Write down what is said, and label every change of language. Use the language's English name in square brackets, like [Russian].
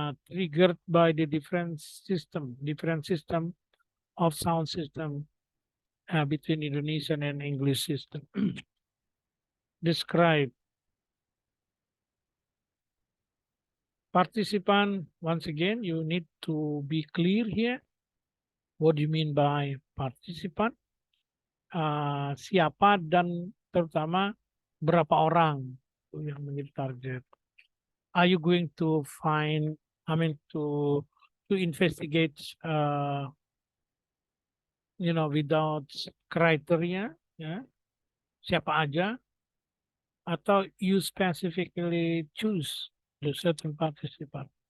[English] triggered by the different system of sound system between Indonesian and English system. Describe. Participant, once again, you need to be clear here. What do you mean by participant? [Indonesian] Siapa dan terutama berapa orang yang menjadi target? [English] Are you going to find, I mean, to investigate, without criteria, ya, [Indonesian] siapa aja, atau [English] you specifically choose the certain participant?